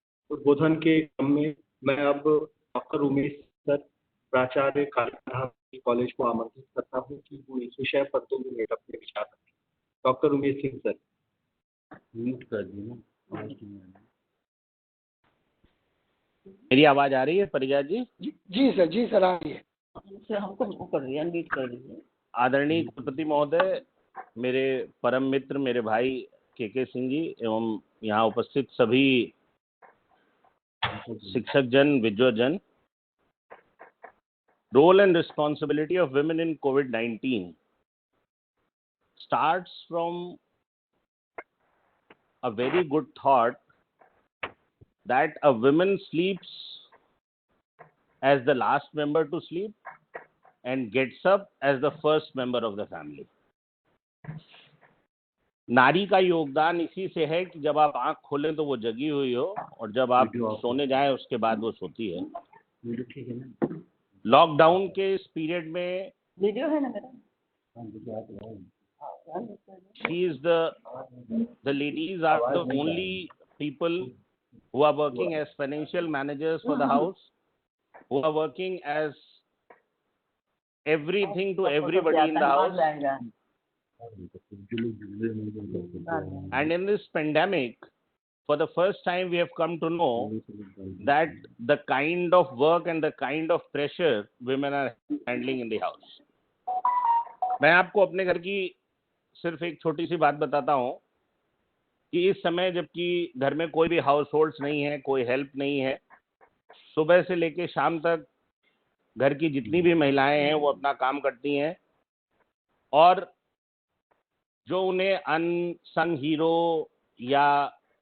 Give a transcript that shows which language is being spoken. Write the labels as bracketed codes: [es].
[hi] उद्बोधन के क्रम में मैं अब डॉक्टर उमेश सर, प्राचार्य कालिका कॉलेज को आमंत्रित करता हूँ कि वो इस विषय पर 2 मिनट अपने विचार रखें। Doctor Umesh Singh sir. Mute कर दीजिए। मेरी आवाज आ रही है परिजा जी? जी सर आ रही है। हमको कर दिया, अनम्यूट कर दीजिए। आदरणीय कुलपति महोदय, मेरे परम मित्र, मेरे भाई के सिंह जी एवं यहाँ उपस्थित सभी शिक्षक जन, विद्वजन, [en] Role and responsibility of women in COVID-19 starts from a very good thought that a woman sleeps as the last member to sleep and gets up as the first member of the family. [hi] नारी का योगदान इसी से है कि जब आप आंख खोलें तो वो जगी हुई हो, और जब आप सोने जाएं उसके बाद वो सोती है। लॉकडाउन के इस पीरियड में वीडियो है ना मेरा? [en] the ladies are the only people who are working as financial managers for the house, who are working as everything to everybody in the house. And in this pandemic, for the first time we have come to know that the kind of work and the kind of pressure women are handling in the house. [hi] मैं आपको अपने घर की सिर्फ एक छोटी सी बात बताता हूँ कि इस समय जबकि घर में कोई भी हाउस होल्ड्स नहीं है, कोई हेल्प नहीं है, सुबह से लेके शाम तक घर की जितनी भी महिलाएं हैं वो अपना काम करती हैं, और जो उन्हें अनसंग हीरो या